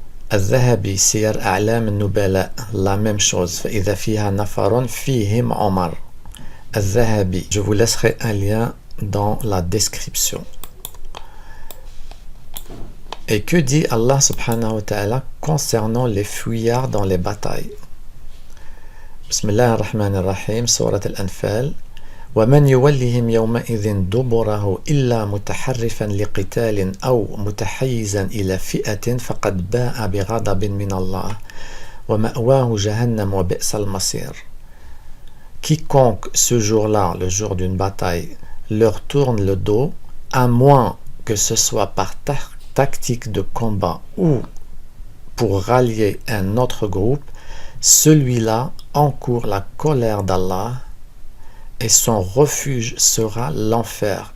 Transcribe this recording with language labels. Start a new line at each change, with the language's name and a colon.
French: Al-Dhahabi, Siyar A'lam al-Nubala, la même chose.
Arabic: فإذا فيها نفر فيهم عمر.
French: al-Zahabi. Je vous laisserai un lien dans la description. Et que dit Allah subhanahu wa ta'ala concernant les fuyards dans les batailles? Bismillah ar-Rahman ar-Rahim, Surat al-Anfal.
Arabic: ومن يولهم يومئذ دبره إلا متحرفا لقتال أو متحيزا إلى فئة فقد باء بغضب من الله ومأواه جهنم وبئس المصير.
French: Quiconque ce jour-là, le jour d'une bataille, leur tourne le dos, à moins que ce soit par tactique de combat ou pour rallier un autre groupe, celui-là encourt la colère d'Allah et son refuge sera l'enfer.